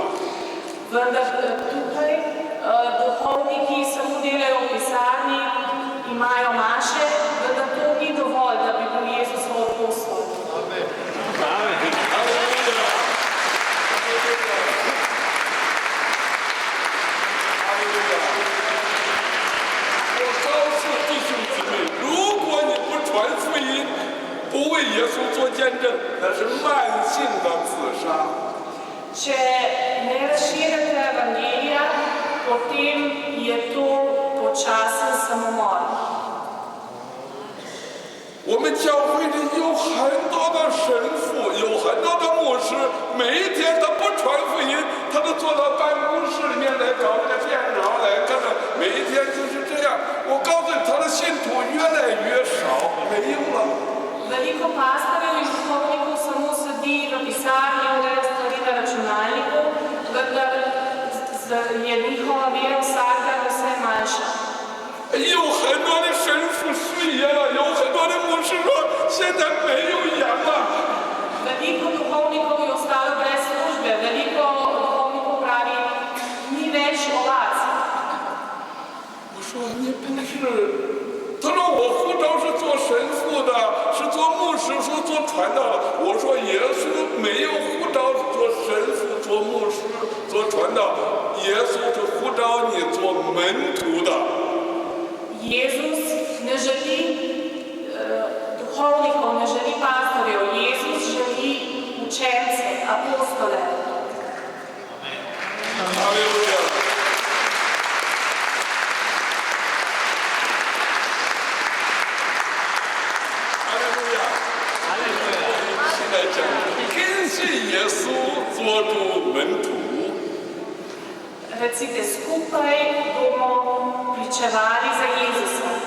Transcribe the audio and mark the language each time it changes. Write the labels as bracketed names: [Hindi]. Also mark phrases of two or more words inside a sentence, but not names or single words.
[Slovenian] Vendar tukaj duhovniki samo delajo v pisarni, imajo maše, vendar to ni dovolj, da bi bil Jezusov apostol. Hallelujah. [Chinese] 如果你不传福音，不为耶稣做见证，那是慢性的自杀。 [Slovenian] Če ne razširjate evangelija, potem je to počasen samomor. [Chinese] 我们教会里有很多的神父，有很多的牧师，每一天他不传福音，他都坐到办公室里面来搞这个电脑来干着，每一天就是这样。我告诉你，他的信徒越来越少，没有了。 [Slovenian] Veliko pastorjev in duhovnikov samo sedi v pisarni, ureja stvari na računalniku, vendar je njihova vera vsak dan vse manjša. [Chinese] 有很多的神父失业了，有很多的牧师说现在没有羊了。 [Slovenian] Veliko duhovnikov je ostalo brez službe, veliko duhovnikov pravi, ni več ovac. [Chinese] 我说你不是。他说我护照是做神父的，是做牧师，是做传道的。我说耶稣没有护照做神父、做牧师、做传道，耶稣是护照你做门徒的。 [Slovenian] Jezus ne želi duhovnikov, ne želi pastorjev, Jezus želi učence, apostole. [Chinese] Halleluja. 跟随耶稣做主门徒。 [Slovenian] Recite skupaj bomo pričevali za Jezusa.